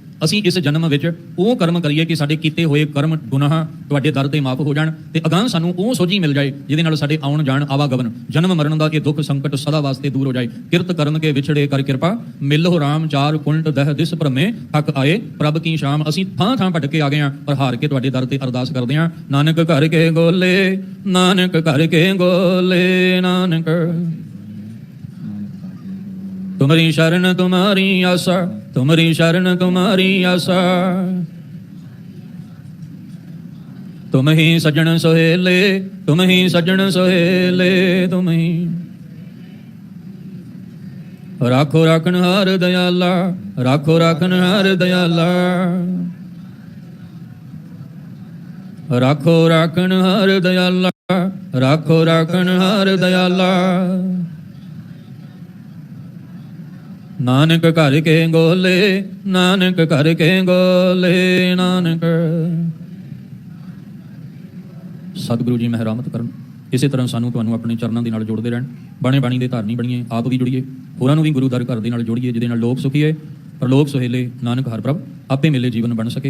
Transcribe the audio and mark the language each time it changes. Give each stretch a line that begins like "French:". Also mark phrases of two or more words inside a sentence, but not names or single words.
Punjabi: ਅਸੀਂ ਇਸ ਜਨਮ ਵਿੱਚ ਉਹ ਕਰਮ ਕਰੀਏ ਕਿ ਸਾਡੇ ਕੀਤੇ ਹੋਏ ਕਰਮ ਗੁਨਾਹ ਤੁਹਾਡੇ ਦਰ ਤੇ ਮਾਫ ਹੋ ਜਾਣ ਤੇ ਅਗਾਂਹ ਸਾਨੂੰ ਉਹ ਸੋਝੀ ਮਿਲ ਜਾਏ ਜਿਹਦੇ ਨਾਲ ਸਾਡੇ ਆਉਣ ਜਾਣ ਆਵਾਗਮਨ ਜਨਮ ਮਰਨ ਦਾ ਇਹ ਦੁੱਖ ਸੰਕਟ ਸਦਾ ਵਾਸਤੇ ਦੂਰ ਹੋ ਜਾਏ।
Braj: ਕਿਰਤ ਕਰਨ ਕੇ ਵਿਛੜੇ ਕਰ ਕਿਰਪਾ, ਮਿਲੋ ਰਾਮ ਚਾਰ ਕੁੰਟ ਦਹ ਦਿਸ ਭਰਮੇ, ਥੱਕ ਆਏ ਪ੍ਰਭ ਕੀ ਸ਼ਾਮ।
Punjabi: ਅਸੀਂ ਥਾਂ ਥਾਂ ਭਟਕ ਕੇ ਆ ਗਏ ਹਾਂ, ਪਰ ਹਾਰ ਕੇ ਤੁਹਾਡੇ ਦਰ ਤੇ ਅਰਦਾਸ ਕਰਦੇ ਹਾਂ।
Braj: ਨਾਨਕ ਘਰ ਕੇ ਗੋਲੇ, ਨਾਨਕ ਘਰ ਕੇ ਗੋਲੇ, ਨਾਨਕ तुम्हारी शरण तुम्हारी आशा, तुम्हारी शरण तुम्हारी आशा। तुम ही सजन सोहेले, तुम ही सजन सोहेले, तुम ही राखो राखन हार दयाला, राखो राखन हार दयाला, राखो राखन हार दयाला, राखो राखन हार दयाला। ਨਾਨਕ ਘਰ ਕੇ ਗੋਲੇ, ਨਾਨਕ ਘਰ ਕੇ ਗੋਲੇ, ਨਾਨਕ।
Punjabi: ਸਤਿਗੁਰੂ ਜੀ ਮਹਿਰਾਮਤ ਕਰਨ। ਇਸੇ ਤਰ੍ਹਾਂ ਸਾਨੂੰ ਤੁਹਾਨੂੰ ਆਪਣੇ ਚਰਨਾਂ ਦੇ ਨਾਲ ਜੋੜਦੇ ਰਹਿਣ। ਬਾਣੇ ਬਾਣੀ ਦੇ ਧਾਰਨੀ ਬਣੀਏ, ਆਪ ਵੀ ਜੁੜੀਏ, ਹੋਰਾਂ ਨੂੰ ਵੀ ਗੁਰੂ ਦਰ ਘਰ ਦੇ ਨਾਲ ਜੋੜੀਏ, ਜਿਹਦੇ ਨਾਲ
Braj: ਲੋਕ ਸੁਖੀਏ ਪਰਲੋਕ ਸੁਹੇਲੇ, ਨਾਨਕ ਹਰ ਪ੍ਰਭ ਆਪੇ ਮਿਲੇ
Punjabi: ਜੀਵਨ ਬਣ ਸਕੇ।